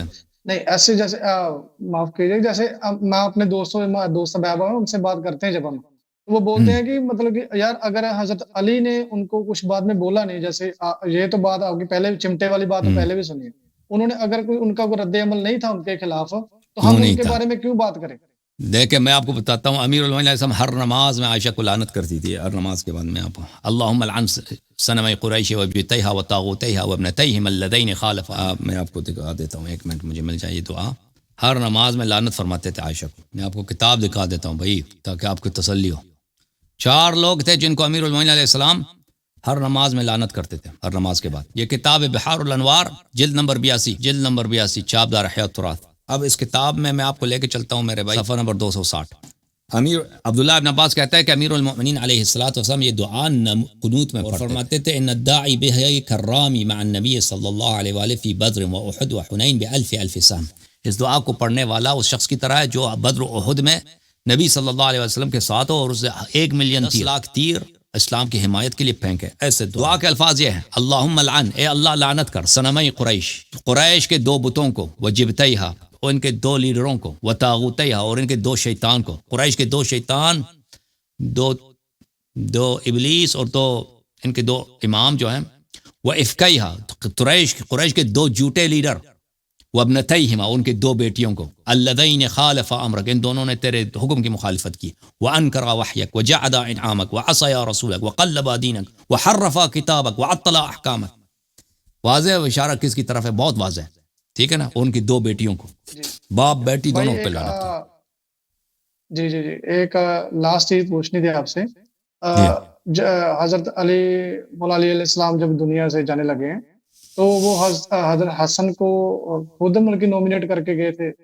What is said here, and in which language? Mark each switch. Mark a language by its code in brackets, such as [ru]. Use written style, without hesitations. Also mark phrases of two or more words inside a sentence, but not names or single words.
[ur] نہیں ایسے جیسے معاف کیجیے، جیسے میں اپنے دوست صحابہ ان سے بات کرتے ہیں جب ہم، وہ بولتے ہیں کہ مطلب کہ یار اگر حضرت علی نے ان کو کچھ بات میں بولا نہیں، جیسے یہ تو بات آپ کی پہلے چمٹے والی بات تو پہلے بھی سنی ہے، انہوں نے اگر کوئی ان کا کوئی رد عمل نہیں تھا ان کے خلاف، تو ہم ان کے بارے میں کیوں بات کریں؟ دیکھیں میں آپ کو بتاتا ہوں، امیر المؤمنین [ar] علیہ السلام [ur] ہر نماز میں عائشہ کو لعنت کرتی تھی، ہر نماز کے بعد میں آپ [ar] اللہم لعن صنم قریش وجبتیہا وطاغوتیہا وابنتیہم اللذین خالفا. [ur] میں آپ کو دکھا دیتا ہوں، ایک منٹ مجھے مل جائے دعا. ہر نماز میں لعنت فرماتے تھے عائشہ کو. میں آپ کو کتاب دکھا دیتا ہوں بھائی تاکہ آپ کو تسلی ہو. 4 لوگ تھے جن کو امیر المؤمنین [ar] علیہ السلام [ur] ہر نماز میں لعنت کرتے تھے، ہر نماز کے بعد. یہ کتاب بحار الانوار جلد نمبر 82 چاپ دار احیاء التراث. اب اس کتاب میں آپ کو لے کے چلتا ہوں میرے بھائی، صفحہ نمبر 260. امیر عبداللہ ابن عباس کہتا ہے کہ امیر المؤمنین [ar] علیہ الصلوۃ والسلام [ur] یہ دعا قنوت میں فرماتے تھے، [ar] ان الداعی بہ کرامی مع النبی صلی اللہ علیہ وآلہ فی بدر و احد و حنین ب1000 سهم. [ur] اس دعا کو پڑھنے والا اس شخص کی طرح ہے جو بدر و احد میں نبی [ar] صلی اللہ علیہ وسلم [ur] کے ساتھ ہو اور اسے 1 ملین تیر اسلام کی حمایت کے لیے پھینکے. ایسے دعا کے الفاظ یہ ہیں، [ar] اللہم لعن، [ur] اے اللہ لعنت کر، صنمئی قریش کے 2 بتوں کو، وجبتیہا اور ان کے 2 لیڈروں کو، وطاغوتیہا اور ان کے 2 شیطان کو. قریش کے 2 شیطان، 2 ابلیس اور 2 ان کے 2 امام جو ہیں، وافکیہا قریش کے 2 جھوٹے لیڈر، وابنتیہما ان کے 2 بیٹیوں کو، [ar] اللذین خالفا امرک [ur] ان دونوں نے تیرے حکم کی مخالفت کی، [ar] وانکرا وحیک وجعدا انعامک وعصیا رسولک وقلبا دینک وحرفا کتابک وعطلا احکامک. [ur] واضح اشارہ کس کی طرف ہے؟ بہت واضح، ٹھیک ہے نا، ان کی 2 بیٹیوں کو، باپ بیٹی دونوں پہ لعنت ہے. جی جی جی ایک لاسٹ چیز پوچھنی تھی آپ سے. حضرت علی مولا علی [ar] علیہ السلام [ur] جب دنیا سے جانے لگے ہیں تو وہ حضرت حسن کو خود ملکی نومینیٹ کر کے گئے تھے